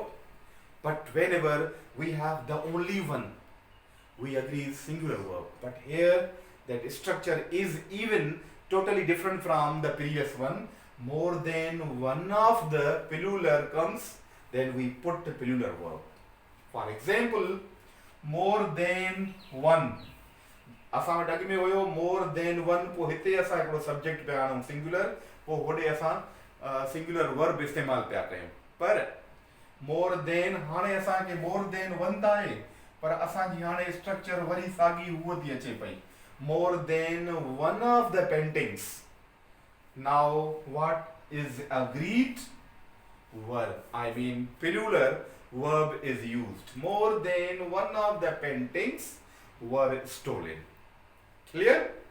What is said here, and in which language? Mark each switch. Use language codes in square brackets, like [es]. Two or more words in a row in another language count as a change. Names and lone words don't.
[en] But whenever we have the only one, we agree singular verb. But here that structure is even totally different from the previous one. More than one of the plural comes, then we put the plural verb. For example, more than one. [sd] असां वटि अॻु में हुयो [en] more than one, [sd] पोइ हिते असां हिकिड़ो सब्जेक्ट पिया आणूं सिंगुलर, पोइ होॾे असां [en] singular verb [sd] इस्तेमालु पिया कयूं. पर [en] more than [sd] हाणे असांखे [en] more than one [sd] त आहे, पर असांजी हाणे स्ट्रक्चर वरी साॻी हूअ थी अचे पई. [en] More than one of the paintings. Now what is agreed? Verb. I mean plural verb is used. More than one of the paintings were stolen. Clear?